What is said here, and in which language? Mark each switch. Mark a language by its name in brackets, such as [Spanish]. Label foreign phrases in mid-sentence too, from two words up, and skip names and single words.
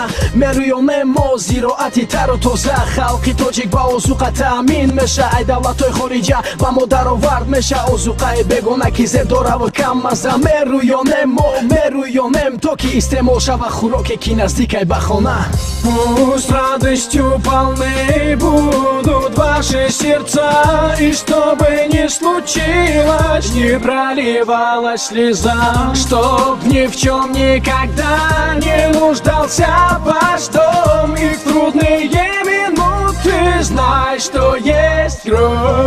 [Tajik] мерӯёнем мо зироати тару тоза, халқи тоҷик ба озуқа таъмин меша. ай давлатҳои хориҷа ба мо даровард меша, озуқаи бегона ки зебдораву каммаза. мерӯёнем то ки истеъмол шава хӯроке ки наздикай ба хона. [Russian] Пусть радостью полны будут ваши сердца, и что бы ни случилось, не проливалась слеза, чтоб ни в чем никогда не нуждался ваш дом, и в трудные минуты знай, что есть кровь.